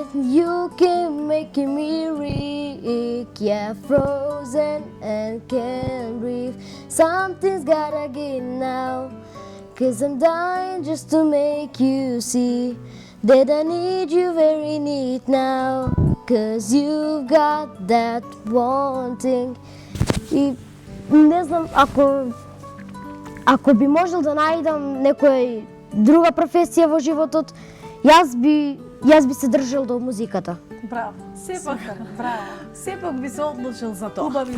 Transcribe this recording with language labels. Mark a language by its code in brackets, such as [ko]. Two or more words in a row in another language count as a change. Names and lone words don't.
[en] You keep making me weak, yeah, frozen and can't breathe. Something's gotta give now, 'cause I'm dying just to make you see that I need you very neat now, 'cause you've got that wanting. [mk] И не знам, ако би можел да најдам некоја друга професија во животот, јас би се држал до музиката. Браво. Сепак, Браво. сепак би се одлучил за тоа. Убави